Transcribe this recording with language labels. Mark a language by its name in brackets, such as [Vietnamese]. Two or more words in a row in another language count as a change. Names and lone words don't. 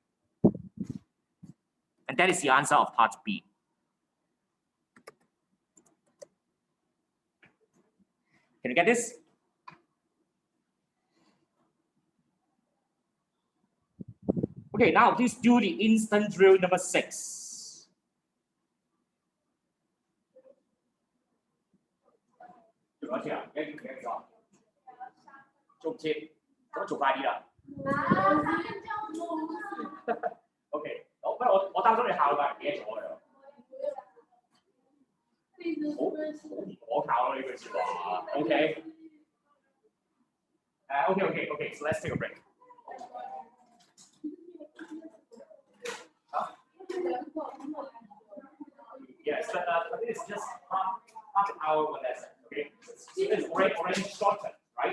[English] And that is the answer of part B. Can you get this? Okay, now please do the instant drill number 6. [Cantonese] OK， 我擔心你考㗎，唔記得咗㗎。好唔可靠咯呢句説話。 [English] OK， OK， so let's take a break. Yes, but I think it's just half an hour one lesson. Okay, it's already shortened, right?